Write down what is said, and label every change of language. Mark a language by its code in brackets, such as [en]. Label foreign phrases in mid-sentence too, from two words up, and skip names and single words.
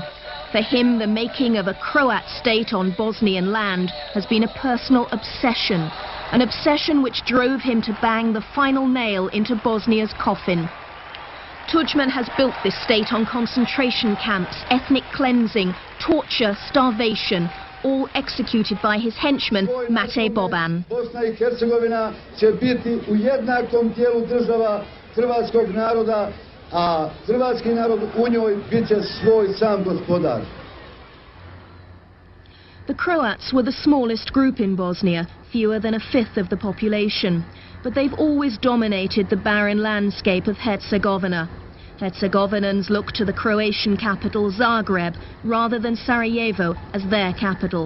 [en] For him, the making of a Croat state on Bosnian land has been a personal obsession, an obsession which drove him to bang the final nail into Bosnia's coffin. Tuđman has built this state on concentration camps, ethnic cleansing, torture, starvation, all executed by his henchman, Mate Boban. [hr] Bosna i Hercegovina će biti u jednakom dijelu država hrvatskog naroda, a hrvatski narod u njoj bit će svoj sam gospodar. [en] The Croats were the smallest group in Bosnia, fewer than a fifth of the population. But they've always dominated the barren landscape of Hercegovina. Herzegovinans look to the Croatian capital Zagreb rather than Sarajevo as their capital.